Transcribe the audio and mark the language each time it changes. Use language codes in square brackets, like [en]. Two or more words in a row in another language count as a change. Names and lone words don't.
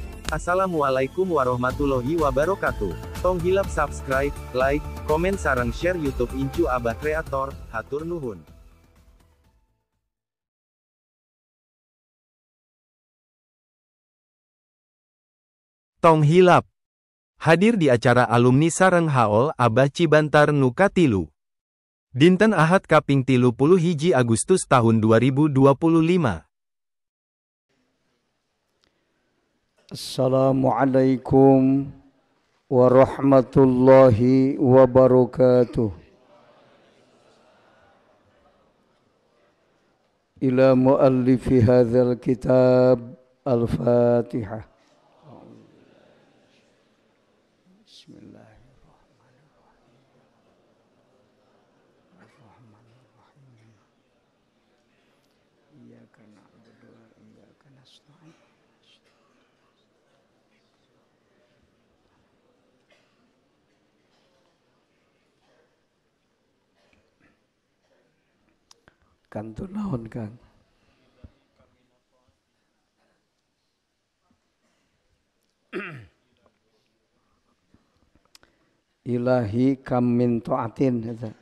[ar] السلام عليكم ورحمة الله وبركاته. [su] Tong hilap subscribe, like, komen sareng share YouTube Incu Abah Kreator, hatur nuhun. Tong hilap hadir di acara alumni sareng haol Abah Cibantar nu katilu. Dinten Ahad kaping 31 Agustus tahun 2025. [ar] السلام عليكم ورحمة الله وبركاته. إلى مؤلف هذا الكتاب الفاتحة. بسم الله الرحمن الرحيم. إياك نعبد وإياك نستعين. [su] Kantun naon Kang? [ar] إلهي كم من طاعة.